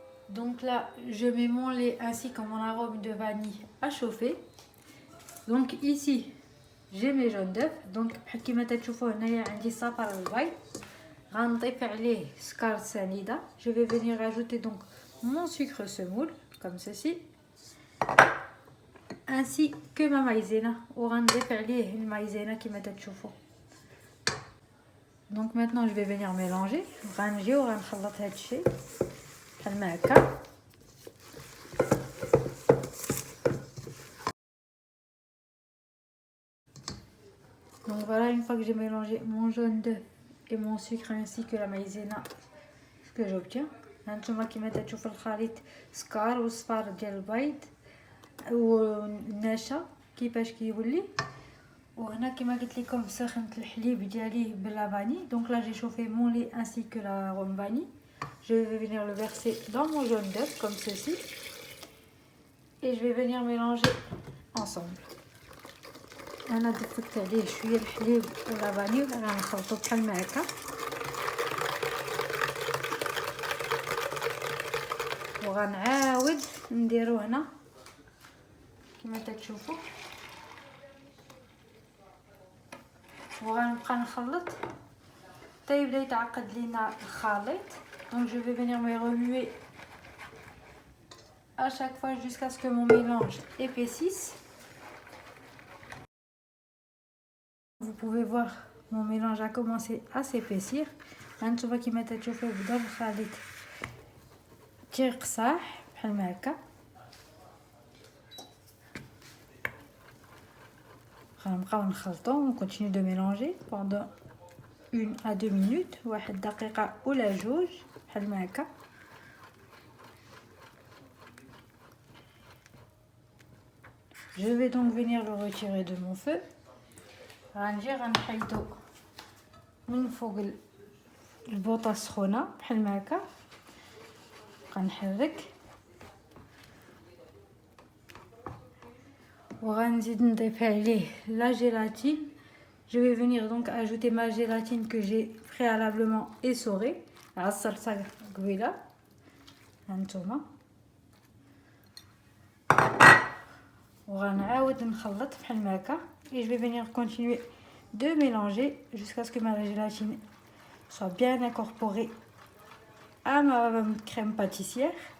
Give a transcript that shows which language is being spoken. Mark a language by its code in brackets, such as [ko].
[fr] Donc là, je mets mon lait ainsi que mon arôme de vanille à chauffer. Donc ici, j'ai mes jaunes d'œufs. [ar] Donc كما تشوفوا هنايا عندي صفر البيض. غنضيف عليه سكر سنيدة. [fr] Je vais venir ajouter donc mon sucre semoule comme ceci. Ainsi que ma maïzena. [ar] وغنضيف عليه المايزينا كما تشوفوا. [fr] Donc maintenant, je vais venir mélanger. [ar] غنجي وغنخلط هاد الشيء. [fr] Donc voilà, une fois que j'ai mélangé mon jaune d'œuf et mon sucre ainsi que la maïzena, ce que j'obtiens. [ar] هانتوما كيما تشوفوا الخليط سكر وصفار ديال البيض والنشا كيفاش كيولي. وهنا كيما قلت لكم سخنت الحليب ديالي باللافاني. [fr] Donc là j'ai chauffé mon lait ainsi que l'arôme vanille. Je vais venir le verser dans mon jaune d'œuf comme ceci. Et je vais venir mélanger ensemble. [ar] أنا ضفت عليه شوية الحليب واللافاني وغنخلطو بحال هكا. وغنعاود نديرو هنا كما تشوفوا. وغنبقى نخلط حتى يبدا يتعقد لينا الخليط. [fr] Donc je vais venir me remuer à chaque fois jusqu'à ce que mon mélange épaississe. Vous pouvez voir mon mélange a commencé à s'épaissir. [ar] هانتوما كيما تشوفوا بدا الخليط تيقصاح بحال هكا. غنبقاو نخلطو. [fr] On continue de mélanger pendant 1 à 2 minutes. [ar] واحد دقيقة ولا جوج بحال هكا. [fr] Je vais donc venir le retirer de mon feu. [ar] غنجي غنحيدو من فوق البوطة السخونة بحال هكا. غنحرك وغنزيد نضيف عليه la gélatine. [fr] Je vais venir donc ajouter ma gélatine que j'ai préalablement essorée. [ar] عصرتها قبيله هانتوما. وغنعاود نخلط بحال هكا. [fr] Et je vais venir continuer de mélanger jusqu'à ce que ma gélatine soit bien incorporée à ma crème pâtissière.